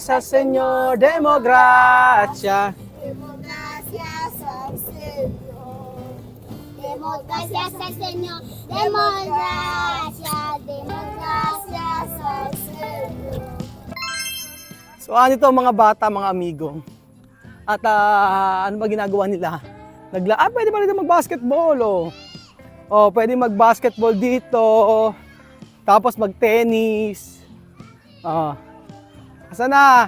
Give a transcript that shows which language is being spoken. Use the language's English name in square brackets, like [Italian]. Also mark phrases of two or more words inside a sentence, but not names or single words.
[Spanish] Sa Señor, demo gracia. Demos gracias al Señor. Demos gracias al Señor. Demos gracias al Señor. [Filipino] So ano ito mga bata, mga amigo? At ano ba ginagawa nila? Pwede ba dito mag-basketball? Pwede mag-basketball dito. Tapos mag-tennis. Asa na?